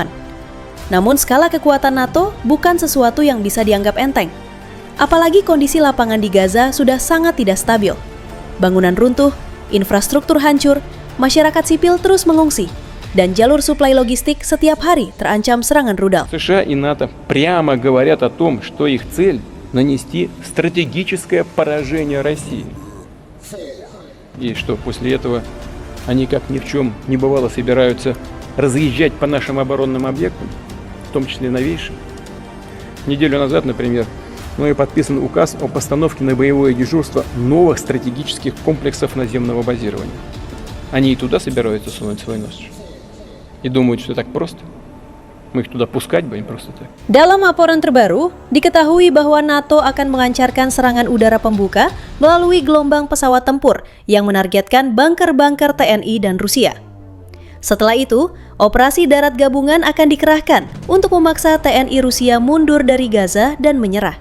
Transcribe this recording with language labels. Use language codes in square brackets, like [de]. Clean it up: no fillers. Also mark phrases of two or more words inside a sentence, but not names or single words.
[id] Namun skala kekuatan NATO bukan sesuatu yang bisa dianggap enteng. Apalagi kondisi lapangan di Gaza sudah sangat tidak stabil. Bangunan runtuh, infrastruktur hancur, masyarakat sipil terus mengungsi, dan jalur suplai logistik setiap hari terancam serangan rudal. [ru] США и НАТО прямо говорят о том, что их цель – нанести стратегическое поражение России. И что после этого они, как ни в чем не бывало, собираются разъезжать по нашим оборонным объектам, в том числе новейшим. Неделю назад, например, и подписан указ о постановке на боевое дежурство новых стратегических комплексов наземного базирования. Они и туда собираются сунуть свой нос. И думают, что так просто. Мы их туда пускать будем просто так. [id] Dalam laporan terbaru, diketahui bahwa NATO akan melancarkan serangan udara pembuka melalui gelombang pesawat tempur yang menargetkan bunker-bunker TNI dan Rusia. Setelah itu, operasi darat gabungan akan dikerahkan untuk memaksa TNI Rusia mundur dari Gaza dan menyerah.